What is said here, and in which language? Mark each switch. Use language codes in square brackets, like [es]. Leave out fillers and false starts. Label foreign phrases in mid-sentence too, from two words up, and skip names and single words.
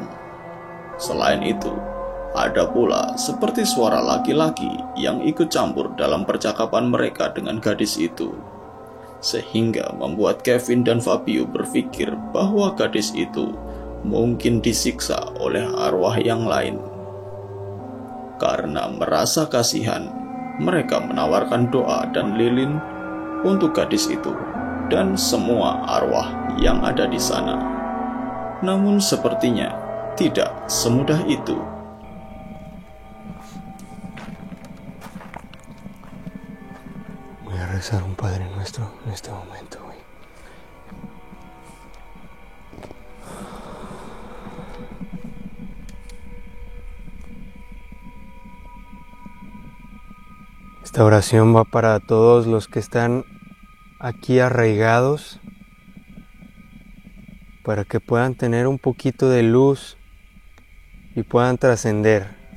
[id] Selain itu, ada pula seperti suara laki-laki yang ikut campur dalam percakapan mereka dengan gadis itu, sehingga membuat Kevin dan Fabio berpikir bahwa gadis itu mungkin disiksa oleh arwah yang lain. Karena merasa kasihan, mereka menawarkan doa dan lilin untuk gadis itu dan semua arwah yang ada di sana. Namun sepertinya tidak semudah itu. [es] Voy a rezar un Padre Nuestro en este momento, güey. Esta oración va para todos los que están aquí arraigados, para que puedan tener un poquito de luz y puedan trascender.